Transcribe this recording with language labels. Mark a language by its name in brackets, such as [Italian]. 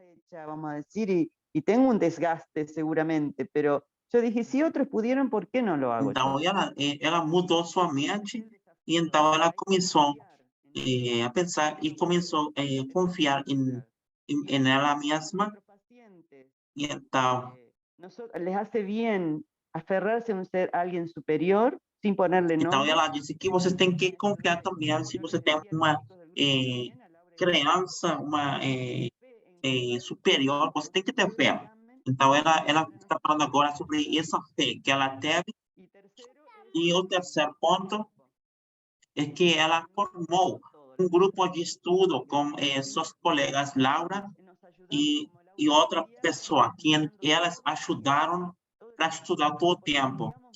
[Spanish] Vamos a decir, y tengo un desgaste seguramente, pero yo dije, si otros pudieron, ¿por qué no lo hago? [Portuguese] Então, ela mudou sua mente e então ela começou a pensar e começou a confiar em ela mesma. E então, [Spanish] les hace bien aferrarse a alguien superior sin ponerle nombre. [Portuguese] Então, ela disse que você tem que confiar também se você tem uma criança, uma superior, você tem que ter fé. Então, ela está falando agora sobre essa fé que ela teve. E o terceiro ponto é que ela formou um grupo de estudo com suas colegas Laura e outra pessoa, que elas ajudaram para estudar todo o tempo.